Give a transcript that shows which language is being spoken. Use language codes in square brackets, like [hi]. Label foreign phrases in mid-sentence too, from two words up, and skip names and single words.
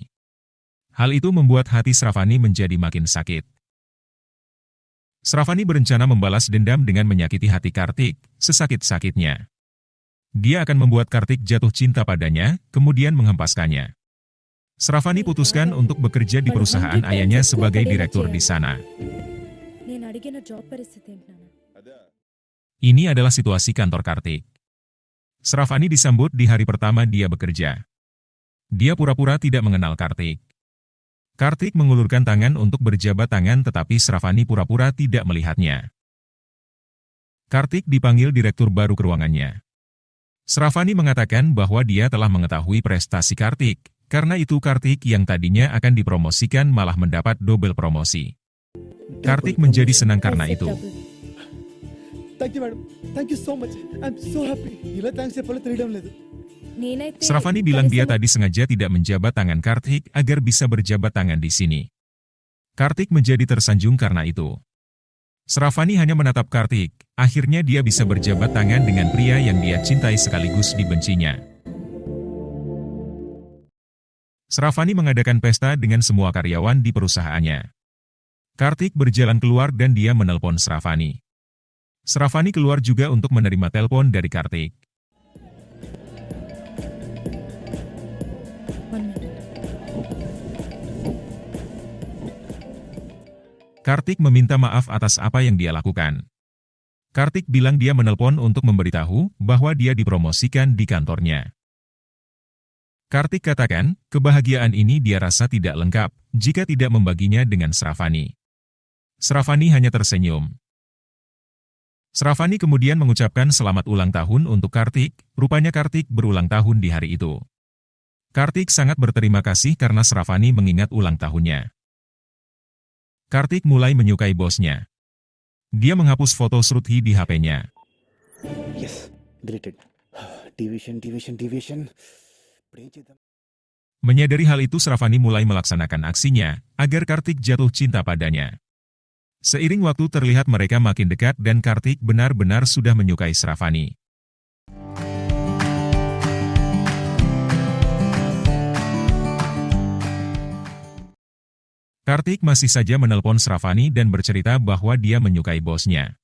[id] Hal itu membuat hati Sravani menjadi makin sakit. Sravani berencana membalas dendam dengan menyakiti hati Kartik, sesakit-sakitnya. Dia akan membuat Kartik jatuh cinta padanya, kemudian menghempaskannya. Sravani putuskan untuk bekerja di perusahaan ayahnya sebagai direktur di sana. [te] నేను అడిగిన జాబ్ పరిస్థితి ఏంటి నాన్న? [id] Ini adalah situasi kantor Kartik. Sravani disambut di hari pertama dia bekerja. Dia pura-pura tidak mengenal Kartik. Kartik mengulurkan tangan untuk berjabat tangan tetapi Sravani pura-pura tidak melihatnya. Kartik dipanggil direktur baru ke ruangannya. Sravani mengatakan bahwa dia telah mengetahui prestasi Kartik, karena itu Kartik yang tadinya akan dipromosikan malah mendapat double promosi. Kartik menjadi senang karena [en] I said [id] itu. double. [en] thank you madam thank you so much I'm so happy [te] ఇలా థ్యాంక్స్ చెప్పాలో తెలియడం లేదు నేనైతే [id] Sravani bilang dia [te] కనీసం [id] tadi sengaja tidak menjabat tangan Kartik agar bisa berjabat tangan di sini. Kartik menjadi tersanjung karena itu. Sravani hanya menatap Kartik, akhirnya dia bisa berjabat tangan dengan pria yang dia cintai sekaligus dibencinya. Sravani mengadakan pesta dengan semua karyawan di perusahaannya. Kartik berjalan keluar dan dia menelpon Sravani. Sravani keluar juga untuk menerima telepon dari Kartik. 1 minute. Kartik meminta maaf atas apa yang dia lakukan. Kartik bilang dia menelpon untuk memberitahu bahwa dia dipromosikan di kantornya. Kartik katakan, kebahagiaan ini dia rasa tidak lengkap jika tidak membaginya dengan Sravani. Sravani hanya tersenyum. Sravani kemudian mengucapkan selamat ulang tahun untuk Kartik, rupanya Kartik berulang tahun di hari itu. Kartik sangat berterima kasih karena Sravani mengingat ulang tahunnya. Kartik mulai menyukai bosnya. Dia menghapus foto Shruti di HP-nya. [en] Yes, deleted. Deviation. [te] ఇప్పుడు ఏం చేద్దాం? [id] Menyadari hal itu Sravani mulai melaksanakan aksinya agar Kartik jatuh cinta padanya. Seiring waktu terlihat mereka makin dekat dan Kartik benar-benar sudah menyukai Sravani. Kartik masih saja menelpon Sravani dan bercerita bahwa dia menyukai bosnya.